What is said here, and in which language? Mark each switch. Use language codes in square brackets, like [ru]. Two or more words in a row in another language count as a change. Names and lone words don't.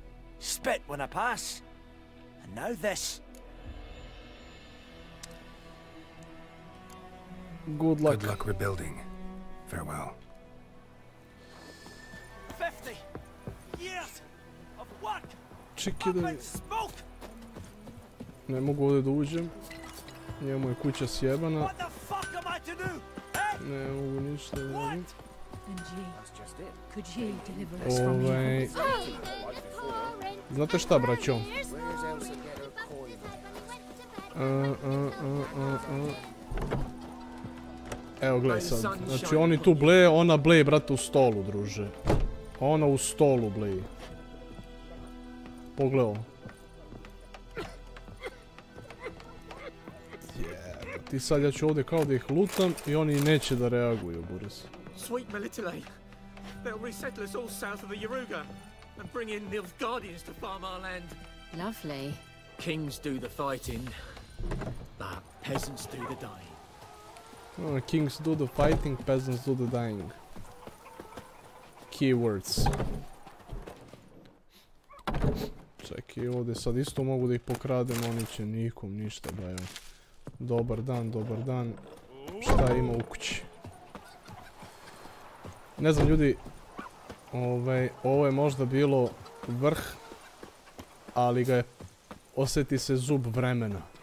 [en] Spit when I pass. And now this. Good luck. Good luck rebuilding. Farewell. 50 years of work. [bs] Čekaj da... Ne mogu ovdje da uđem. Njemu je kuća sjebana. Ne mogu ništa da radim. Znate šta, braćo? Evo gledaj sad. Znači oni tu bleje, ona bleje, brate, u stolu, druže. Ona u stolu bleje. Pogledaj ovo. Ti sad ja ću ovdje kao da ih lutam i oni neće da reaguju, Boris. [en] Sweet Melitele. They'll resettle us all south of the Yaruga and bring in the Guardians to farm our land. Lovely. Kings do the fighting, but peasants do the dying. Oh, kings do the fighting, peasants do the dying. Keywords. [bs] Čekaj, ovdje sad isto mogu da ih pokradem, oni će nikom ništa, bajo. Dobar dan, dobar dan. Šta ima u kući? Ne znam, ljudi, ovo je možda bilo vrh, ali ga je, osjeti se zub vremena.